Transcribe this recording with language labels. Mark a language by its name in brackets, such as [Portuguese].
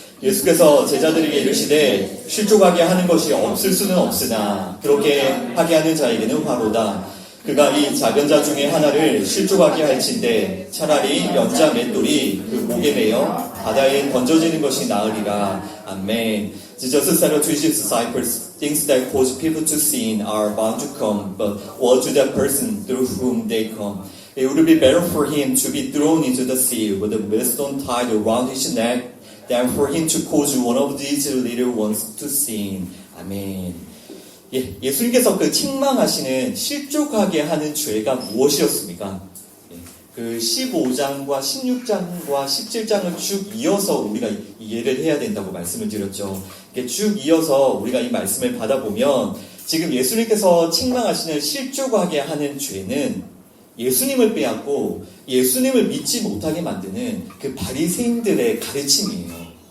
[Korean] 예수께서 제자들에게 이르시되 실족하게 하는 것이 없을 수는 없으나 그렇게 하게 하는 자에게는 화로다. 그가 이 작은 자 중에 하나를 실족하게 할진대 차라리 연자 맷돌이 그 목에 매여 바다에 던져지는 것이 나으리라. 아멘. [English] Jesus said to his disciples, things that cause people to sin are bound to come, but woe to that person through whom they come. It would be better for him to be thrown into the sea with a millstone tied around his neck than for him to cause one of these little ones to sin. [Korean] 아멘. 예수님께서 그 책망하시는 실족하게 하는 죄가 무엇이었습니까? 그 15장과 16장과 17장을 쭉 이어서 우리가 이해를 해야 된다고 말씀을 드렸죠. 쭉 이어서 우리가 이 말씀을 받아보면 지금 예수님께서 책망하시는 실족하게 하는 죄는 예수님을 빼앗고 예수님을 믿지 못하게 만드는 그 바리새인들의 가르침이에요.